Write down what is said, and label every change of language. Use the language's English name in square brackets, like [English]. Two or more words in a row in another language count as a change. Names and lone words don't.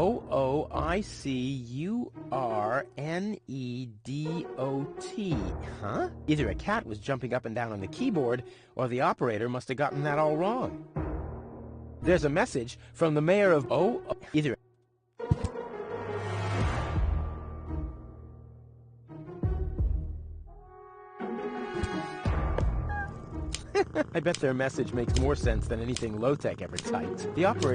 [English] O-O-I-C-U-R-N-E-D-O-T. Huh? Either a cat was jumping up and down on the keyboard, or the operator must have gotten that all wrong. There's a message from the mayor of either... I bet their message makes more sense than anything low-tech ever typed.